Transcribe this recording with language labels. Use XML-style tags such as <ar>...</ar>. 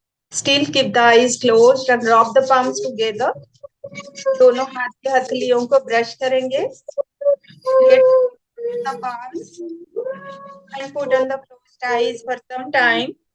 <en>Still keep the eyes closed and rub the palms together.</en> <hi>दोनों हाथ के हथेलियों को ब्रश करेंगे.</hi> <en>Create the palms and put on the closed eyes for some time.</en>